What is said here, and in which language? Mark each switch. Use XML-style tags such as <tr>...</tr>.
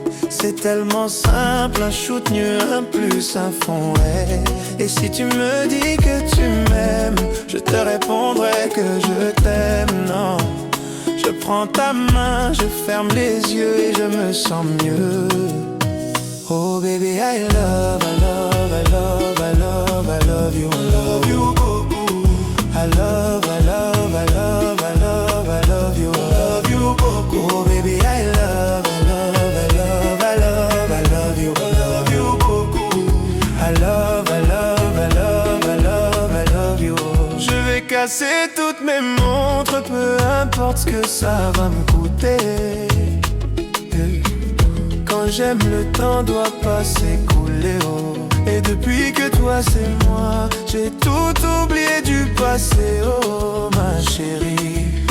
<fr>C'est tellement simple, un shoot mieux, un plus, un fond, ouais. Et si tu me dis que tu m'aimes, je te répondrai que je t'aime, non. Je prends ta main, je ferme les yeux et je me sens mieux.</fr> <en>Oh baby, I love, I love, I love, I love, I love you, I love you. I love, I love, I love, I love, I love you, I love you. Oh baby, I love, I love, I love, I love, I love you, I love you. I love, I love, I love, I love, I love you.</en> <fr>Je vais casser toutes mes montres, peu importe ce que ça va me coûter. Quand j'aime, le temps doit pas s'écouler, oh. Et depuis que toi c'est moi, j'ai tout oublié du passé, oh ma chérie.</fr>